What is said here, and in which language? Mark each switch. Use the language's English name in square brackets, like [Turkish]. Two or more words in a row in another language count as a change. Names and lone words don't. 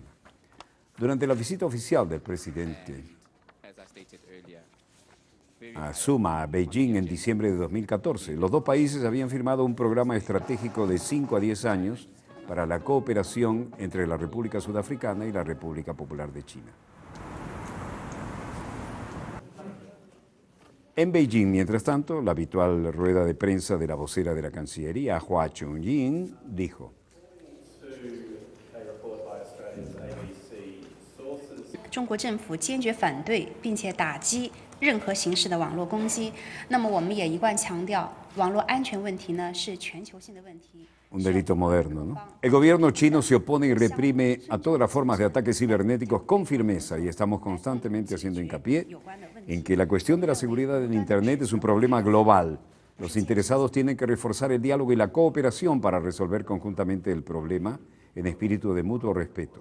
[Spanish] Durante la visita oficial del presidente Zuma a Beijing en diciembre de 2014, los dos países habían firmado un programa estratégico de 5 a 10 años para la cooperación entre la República Sudafricana y la República Popular de China. En Beijing, mientras tanto, la habitual rueda de prensa de la vocera de la Cancillería, Hua Chunying, dijo: [Chinese] 中国政府坚决反对并且打击任何形式的网络攻击。那么我们也一贯强调，网络安全问题呢是全球性的问题。 [Spanish] Un delito moderno, ¿no? El gobierno chino se opone y reprime a todas las formas de ataques cibernéticos con firmeza y estamos constantemente haciendo hincapié en que la cuestión de la seguridad en Internet es un problema global. Los interesados tienen que reforzar el diálogo y la cooperación para resolver conjuntamente el problema en espíritu de mutuo respeto.